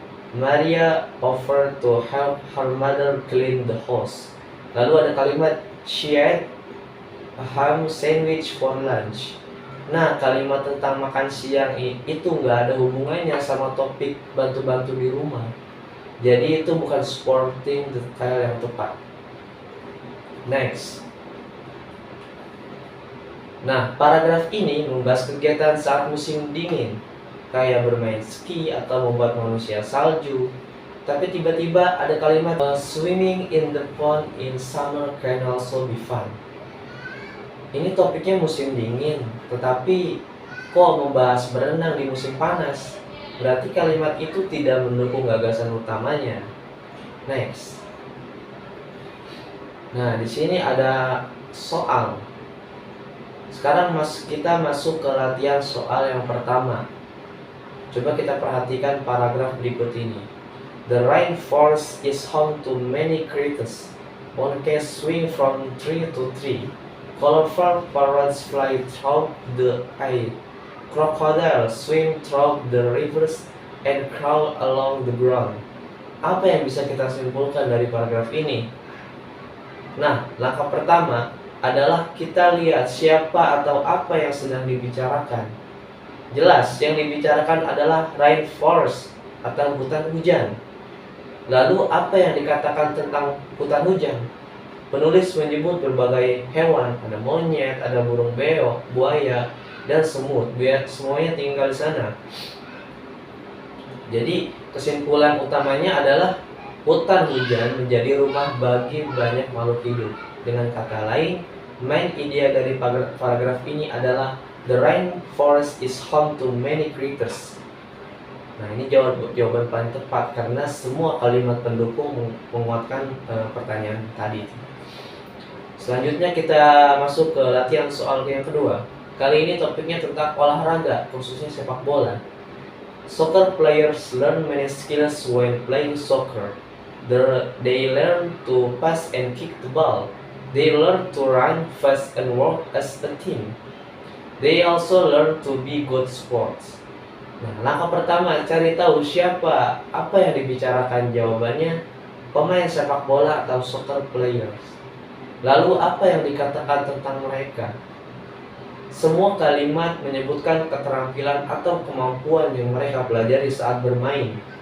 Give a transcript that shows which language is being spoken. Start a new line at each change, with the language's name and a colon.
English: Maria offered to help her mother clean the house.
Indonesian: Lalu ada kalimat
English: she ate a ham sandwich for lunch.
Indonesian: Nah, kalimat tentang makan siang itu nggak ada hubungannya sama topik bantu-bantu di rumah. Jadi itu bukan supporting detail yang tepat. Next. Nah, paragraf ini membahas kegiatan saat musim dingin, kayak bermain ski atau membuat manusia salju. Tapi tiba-tiba ada kalimat
English: swimming in the pond in summer can also be fun.
Indonesian: Ini topiknya musim dingin, tetapi kok membahas berenang di musim panas? Berarti kalimat itu tidak mendukung gagasan utamanya.
English: Next.
Indonesian: Nah, di sini ada soal. Sekarang kita masuk ke latihan soal yang pertama. Coba kita perhatikan paragraf berikut ini.
English: The rainforest is home to many critters. One can swing from tree to tree. Colorful parrots fly through the air. Crocodiles swim through the rivers and crawl along the ground.
Indonesian: Apa yang bisa kita simpulkan dari paragraf ini? Nah, langkah pertama adalah kita lihat siapa atau apa yang sedang dibicarakan. Jelas, yang dibicarakan adalah rainforest atau hutan hujan. Lalu apa yang dikatakan tentang hutan hujan? Penulis menyebut berbagai hewan, ada monyet, ada burung beo, buaya, dan semut. Semuanya tinggal di sana. Jadi kesimpulan utamanya adalah hutan hujan menjadi rumah bagi banyak makhluk hidup. Dengan kata lain, main idea dari paragraf ini adalah
English: the rainforest is home to many critters.
Indonesian: Nah, ini jawaban paling tepat karena semua kalimat pendukung menguatkan pertanyaan tadi. Selanjutnya kita masuk ke latihan soal yang kedua. Kali ini topiknya tentang olahraga, khususnya sepak bola.
English: Soccer players learn many skills when playing soccer. They learn to pass and kick the ball. They learn to run fast and work as a team. They also learn to be good sports.
Indonesian: Nah, langkah pertama cari tahu siapa, apa yang dibicarakan. Jawabannya pemain sepak bola atau soccer players. Lalu apa yang dikatakan tentang mereka? Semua kalimat menyebutkan keterampilan atau kemampuan yang mereka pelajari saat bermain.